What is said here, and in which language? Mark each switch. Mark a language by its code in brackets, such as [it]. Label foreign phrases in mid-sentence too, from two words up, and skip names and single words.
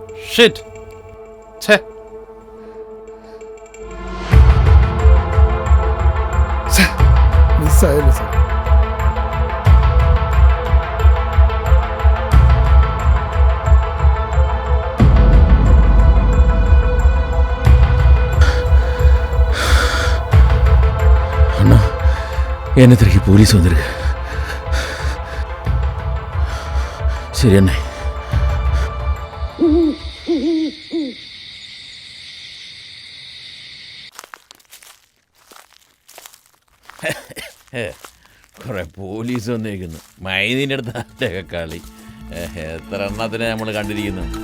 [ml] ഷിറ്റ്. ഛേ. മിസ്സായല്ലോ സാർ. [ta] அண்ணா என்ன திரும்பி போலீஸ் வந்திருக்கு. சரி அண்ணே. [ml] കുറെ പോലീസ് വന്നിരിക്കുന്നു. മൈനീൻ്റെ അടുത്ത് ആരുടെയൊക്കെ കളി. എത്ര എണ്ണത്തിനെ നമ്മൾ കണ്ടിരിക്കുന്നു.